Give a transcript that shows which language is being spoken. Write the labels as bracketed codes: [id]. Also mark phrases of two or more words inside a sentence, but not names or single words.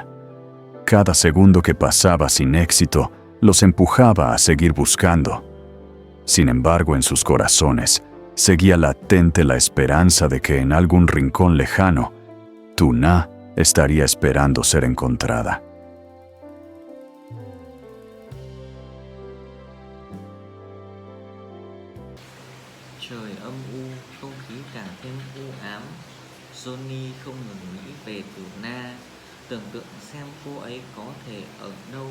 [es] Cada segundo que pasaba sin éxito los empujaba a seguir buscando. Sin embargo, en sus corazones seguía latente la esperanza de que en algún rincón lejano, Tuna estaría esperando ser encontrada. [vi] Trời âm u, không khí càng thêm u ám. Johnny không ngừng nghĩ về Tử Na, tưởng tượng xem cô ấy có thể ở đâu.